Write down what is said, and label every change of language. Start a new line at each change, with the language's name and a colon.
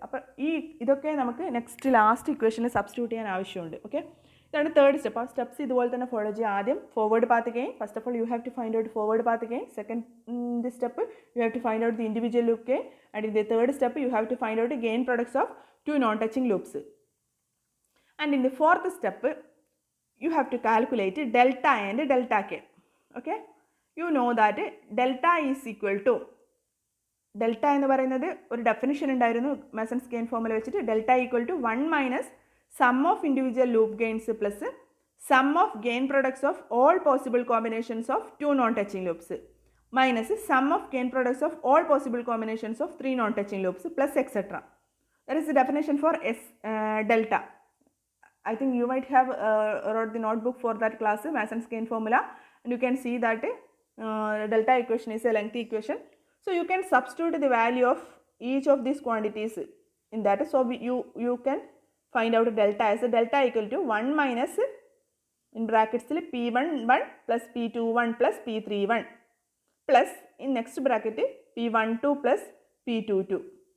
Malayalam: അപ്പോൾ ഇതൊക്കെ നമുക്ക് ലാസ്റ്റ് ഇക്വേഷനിൽ സബ്സ്റ്റിറ്റ്യൂട്ട് ചെയ്യാൻ ആവശ്യമുണ്ട്. ഓക്കെ, ഇതാണ് തേർഡ് സ്റ്റെപ്പ്. ആ സ്റ്റെപ്സ് ഇതുപോലെ തന്നെ ഫോളോ ചെയ്യുക. ആദ്യം forward path gain.
English: First of all you have to find out forward path gain. Second step you have to find out the individual loop gain. And in the third step you have to find out gain products of two non touching loops. And in the fourth step, you have to calculate delta and delta k. Okay, you know that delta is equal to,
Malayalam: delta എന്ന് പറയുന്നത് ഒരു definition ഉണ്ടായിരുന്നു മെസൺസ് gain formula വെച്ചിട്ട്.
English: Delta equal to 1 - sum of individual loop gains plus sum of gain products of all possible combinations of 2 non touching loops minus sum of gain products of all possible combinations of 3 non touching loops plus etcetera. That is the definition for delta. I think you might have wrote the notebook for that class, Mason's gain formula, and you can see that delta equation is a lengthy equation. So you can substitute the value of each of these quantities in that. So you can find out delta as delta equal to 1 minus in brackets P11 plus P21 plus P31 plus in next bracket P12 plus P22.